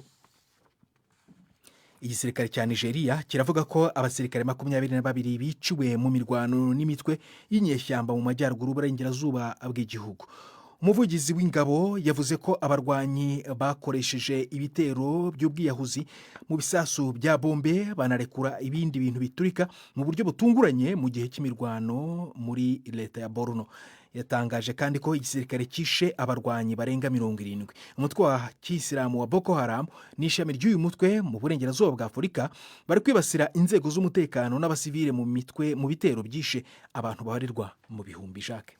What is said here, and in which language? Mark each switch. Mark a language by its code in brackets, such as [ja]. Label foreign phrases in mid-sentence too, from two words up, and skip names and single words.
[rw] Igisirikare cya Nigeria kiravuga ko abasirikare 22 biciwe mu mirwano n'imitwe y'inyeshyamba mu majyaruguru y'uburengerazuba bw'igihugu. Umuvugizi w'ingabo yavuze ko abarwanyi bakoresheje ibitero by'ubwiyahuzi mu bisasu bya bombe banarekura ibindi bintu biturika mu buryo butunguranye mu gihe cy'imirwano muri leta ya Borno. Yatangaje kandi ko igisirikare kishe abarwanyi barenga 70. Umutwe wa Kisilamu wa Boko Haram n'ishami ry'uyu mutwe mu burengerazuba bwa Afurika bari kwibasira inzego z'umutekano n'abasivile mu bitero byishe abantu babarirwa mu bihumbi. Jacques,